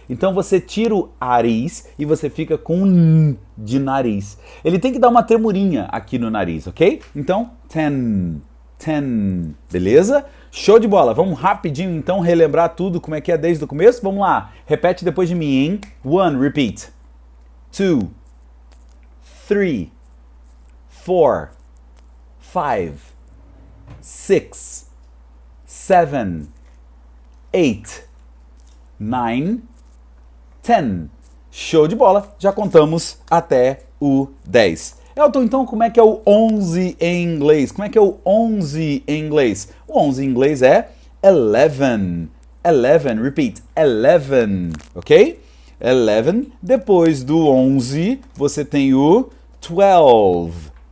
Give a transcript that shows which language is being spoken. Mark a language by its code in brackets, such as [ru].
[pt] Então você tira o ariz e você fica com um N de nariz. Ele tem que dar uma tremurinha aqui no nariz, ok? Então, ten. Ten, beleza? Show de bola. Vamos rapidinho então relembrar tudo como é que é desde o começo. Vamos lá. Repete depois de mim, hein? [en] One, repeat. Two, three, four, five, six, seven, eight, nine, ten. [pt] Show de bola. Já contamos até o 10. Elton, então como é que é o 11 em inglês? Como é que é o 11 em inglês? O 11 em inglês é 11. [en] 11, repeat, 11, ok? 11. [pt] Depois do 11, você tem o 12.